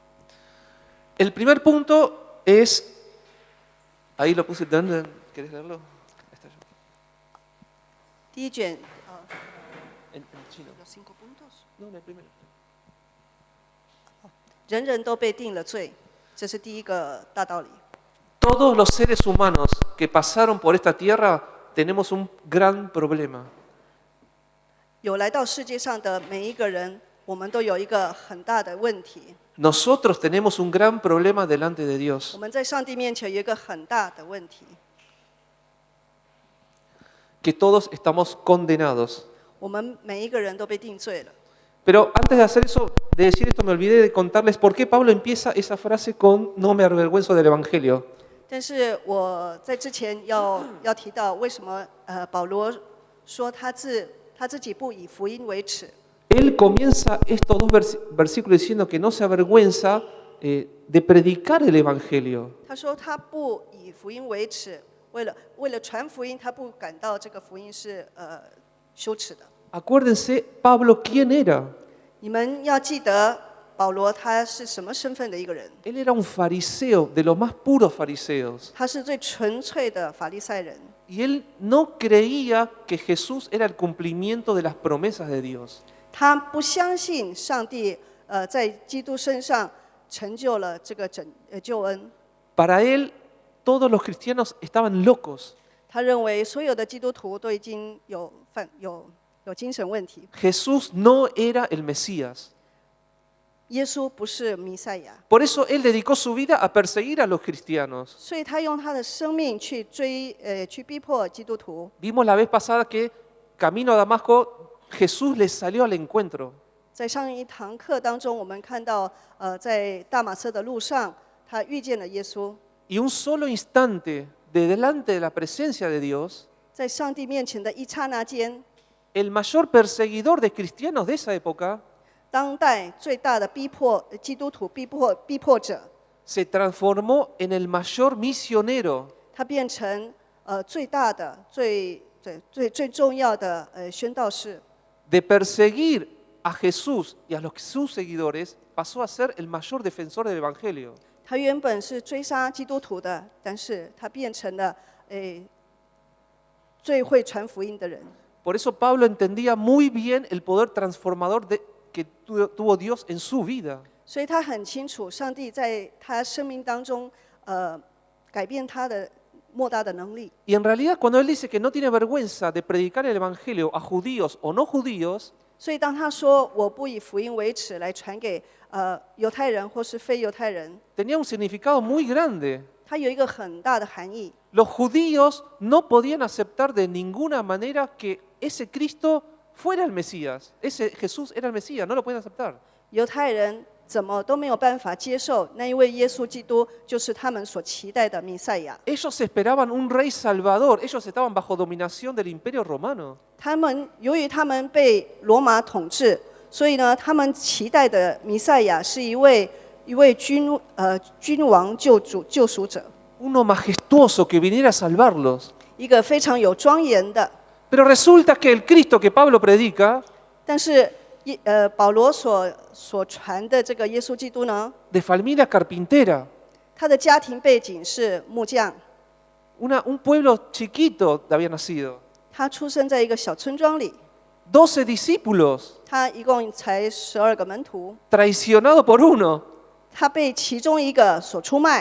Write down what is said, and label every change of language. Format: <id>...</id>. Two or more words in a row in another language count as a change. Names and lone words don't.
<es>El primer punto es, ahí lo puse, ¿querés leerlo? Ahí está.</es> <zh>第一卷</zh> <es>En chino.</es> <zh>有5个 puntos，</zh> <es>No, en el primero.</es> <zh>人人都被定了罪，这是第一个大道理。</zh> <es>Todos los seres humanos que pasaron por esta tierra tenemos un gran problema.</es> <zh>有来到世界上的每一个人，我们都有一个很大的问题。</zh> <es>Nosotros tenemos un gran problema delante de Dios.</es> <zh>我们在上帝面前有一个很大的问题，</zh> <es>Que todos estamos condenados.</es> <zh>我们每一个人都被定罪了。</zh> <es>Pero antes de hacer eso, de decir esto, me olvidé de contarles por qué Pablo empieza esa frase con no me avergüenzo del Evangelio.</es> <zh>但是我在之前要提到，为什么保罗说他自己不以福音为耻。</zh> <es>Él comienza estos 2 versículos diciendo que no se avergüenza de predicar el Evangelio.</es> <zh>他说他不以福音为耻，为了传福音，他不感到这个福音是羞耻的。</zh> <es>Acuérdense, Pablo, ¿quién era?</es> <zh>你们要记得保罗他是什么身份的一个人？</zh> <es>Él era un fariseo, de los más puros fariseos.</es> <zh>他是最纯粹的法利赛人。</zh> <es>Y él no creía que Jesús era el cumplimiento de las promesas de Dios.</es> <zh>他不相信上帝在基督身上成就了这个救恩。</zh> <es>Para él, todos los cristianos estaban locos.</es> <zh>他认为所有的基督徒都已经有精神问题。</zh> <es>Jesús no era el Mesías.</es> <zh>耶稣不是弥赛亚，</zh> <es>Por eso él dedicó su vida a perseguir a los cristianos.</es> <zh>所以他用他的生命去逼迫基督徒。</zh> <es>Vimos la vez pasada que camino a Damasco, Jesús les salió al encuentro.</es> <zh>在上一堂课当中，我们看到在大马色的路上，他遇见了耶稣，</zh> <es>Y un solo instante de delante de la presencia de Dios,</es> <zh>在上帝面前的一刹那间，</zh> <es>el mayor perseguidor de cristianos de esa época</es> <zh>当代最大的基督徒逼迫者，</zh> <es>se transformó en el mayor misionero.</es> <zh>他变成最大的、最重要的宣道士。</zh> <es>De perseguir a Jesús y a sus seguidores, pasó a ser el mayor defensor del Evangelio.</es> <zh>他原本是追杀基督徒的，但是他变成了最会传福音的人。</zh> <es>Por eso Pablo entendía muy bien el poder transformador que tuvo Dios en su vida.</es> <zh>所以他很清楚，上帝在他生命当中改变他的莫大的能力。</zh> <es>Y en realidad cuando él dice que no tiene vergüenza de predicar el evangelio a judíos o no judíos,</es> <zh>所以当他说我不以福音为耻来传给犹太人或是非犹太人，</zh> <es>tenía un significado muy grande.</es> <zh>它有一个很大的含义。</zh> <es>Los judíos no podían aceptar de ninguna manera que ese Cristo fuera el Mesías. Ese Jesús era el Mesías, no lo podían aceptar.</es> <zh>犹太人怎么都没有办法接受那一位耶稣基督就是他们所期待的弥赛亚。</zh> <es>Ellos esperaban un rey salvador, ellos estaban bajo dominación del imperio romano.</es> <zh>由于他们被罗马统治，所以呢，他们期待的弥赛亚是一位君王救赎者，</zh> <es>Uno majestuoso que viniera a salvarlos.</es> <zh>一个非常有庄严的。</zh> <es>Pero resulta que el Cristo que Pablo predica,</es> <zh>但是保罗所传的这个耶稣基督呢，</zh> <es>de familia carpintera,</es> <zh>他的家庭背景是木匠，</zh> <es>un pueblo chiquito había nacido,</es> <zh>他出生在一个小村庄里，</zh> <es>12 discípulos,</es> <zh>他一共才12个门徒，</zh> <es>traicionado por uno.</es> <zh>他被其中一个所出卖。</zh>